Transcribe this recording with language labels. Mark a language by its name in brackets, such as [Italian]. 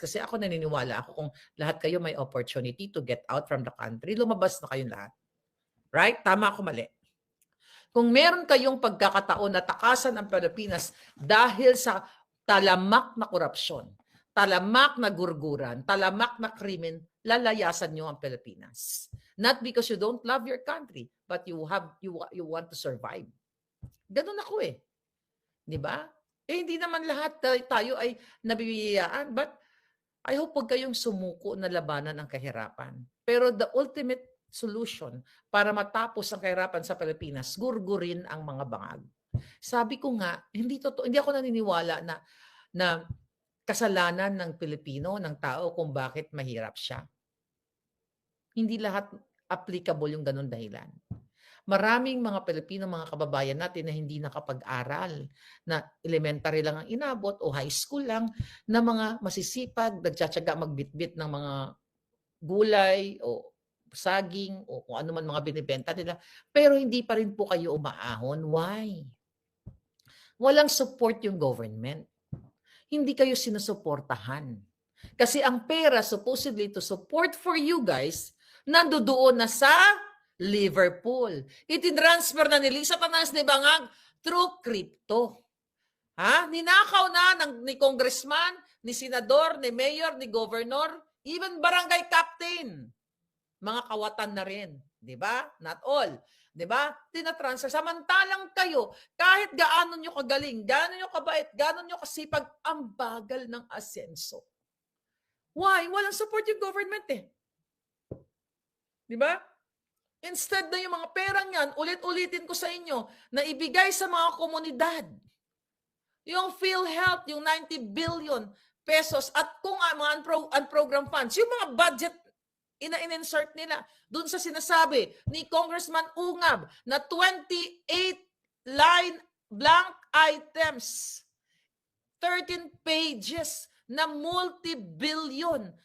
[Filipino] Kasi ako naniniwala ako kung lahat kayo may [English] opportunity to get out from the country, [Filipino] lumabas na kayong lahat. [English] Right? [Filipino] Tama ako mali. Kung meron kayong pagkakataon na takasan ang Pilipinas dahil sa talamak na korupsyon, talamak na gurguran, talamak na krimen, lalayasan nyo ang Pilipinas. [English] Not because you don't love your country, but you want to survive. [Filipino] Ganun ako eh. 'Di ba? Eh hindi naman lahat tayo ay nabibiyayaan, [English] but I hope [Filipino] huwag kayong sumuko na labanan ang kahirapan. Pero [English] the ultimate solution [Filipino] para matapos ang kahirapan sa Pilipinas, gurgurin ang mga bangag. Sabi ko nga, hindi ako naniniwala na kasalanan ng Pilipino, ng tao kung bakit mahirap siya. Hindi lahat applicable yung ganun dahilan. Maraming mga Pilipino, mga kababayan natin na hindi nakapag-aral, na elementary lang ang inabot o high school lang, na mga masisipag, nagtsatsaga magbitbit ng mga gulay o saging o kung ano man mga binibenta nila, pero hindi pa rin po kayo umaahon. [English] Why? [Filipino] Walang support yung government. Hindi kayo sinusuportahan. Kasi ang pera [English] supposedly to support for you guys, [Filipino] nandoon na sa Liverpool. Itinransfer na ni Lisa Tanas ni Bangag through crypto. Ninakaw na ni congressman, ni senador, ni mayor, ni governor, even barangay captain. Mga kawatan na rin. Di ba? [English] Not all. [Filipino] Di ba? Tinatransfer. Samantalang kayo, kahit gaano nyo kagaling, gaano nyo kabait, gaano nyo kasipag, ang bagal ng asenso. [English] Why? [Filipino] Walang support yung government eh. Di ba? Instead na yung mga perang yan, ulit-ulitin ko sa inyo, na ibigay sa mga komunidad. Yung PhilHealth, yung 90 billion pesos, at kung mga unprogrammed funds, yung mga budget ina-insert nila doon sa sinasabi ni Congressman Ungab na 28 line blank items, 13 pages na multi-billion.